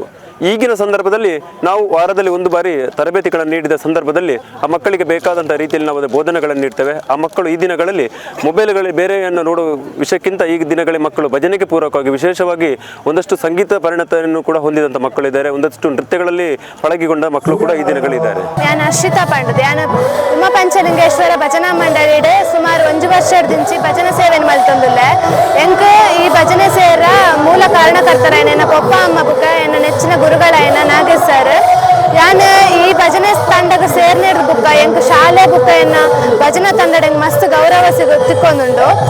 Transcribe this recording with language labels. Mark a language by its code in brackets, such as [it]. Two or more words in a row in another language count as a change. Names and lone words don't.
[kn] ಈಗಿನ ಸಂದರ್ಭದಲ್ಲಿ ನಾವು ವಾರದಲ್ಲಿ 1 ಬಾರಿ ತರಬೇತಿಗಳನ್ನು ನೀಡಿದ ಸಂದರ್ಭದಲ್ಲಿ ಆ ಮಕ್ಕಳಿಗೆ ಬೇಕಾದಂಥ ರೀತಿಯಲ್ಲಿ ನಾವು ಬೋಧನೆಗಳನ್ನು ನೀಡ್ತೇವೆ. ಆ ಮಕ್ಕಳು ಈ ದಿನಗಳಲ್ಲಿ ಮೊಬೈಲ್ಗಳ ದಿನಗಳಲ್ಲಿ ಬೇರೆಯನ್ನು ನೋಡುವ ವಿಷಯಕ್ಕಿಂತ ಈ ದಿನಗಳಲ್ಲಿ ಮಕ್ಕಳು ಭಜನೆಗೆ ಪೂರಕವಾಗಿ ವಿಶೇಷವಾಗಿ ಒಂದಷ್ಟು ಸಂಗೀತ ಪರಿಣತಿಯನ್ನು ಕೂಡ ಹೊಂದಿದಂಥ ಮಕ್ಕಳಿದ್ದಾರೆ, ಒಂದಷ್ಟು ನೃತ್ಯಗಳಲ್ಲಿ ಪಳಗಿಕೊಂಡ ಮಕ್ಕಳು ಕೂಡ ಈ ದಿನಗಳಿದ್ದಾರೆ. [tcy] ನಾನು ಅಶ್ರಿತಾ ಪಂಡದ್ ಯಾನ ಉಮಾ ಪಂಚಲಿಂಗೇಶ್ವರ ಭಜನಾ ಮಂಡಳಿಡ್ ಸುಮಾರು 1 ವರ್ಷದಿಂಚಿ ಭಜನೆ ಸೇವೆ ಮಲ್ತೊಂದುಲ್ಲೆ. ಎಂಕ್ ಈ ಭಜನೆ ಸೇರ ಮೂಲ ಕಾರಣಕರ್ತರಾಯನ ಎನ್ನ ಪಪ್ಪ ಅಮ್ಮ ಬುಕ್ಕ ಎನ್ನ ನೆಚ್ಚಿನ ಗುರುಗಳಾಯನ ನಾಗೇಶ್ ಸರ್. ಯಾನ್ ಈ ಭಜನೆ ತಂಡಗ ಸೇರ್ನೇಡ್ ಬುಕ್ಕ ಎಂಕ್ ಶಾಲೆ ಬುಕ್ಕ ಎನ್ನ ಭಜನಾ ತಂಡಡ್ ಮಸ್ತ್ ಗೌರವ ತಿಕ್ಕೊಂದುಂಡು.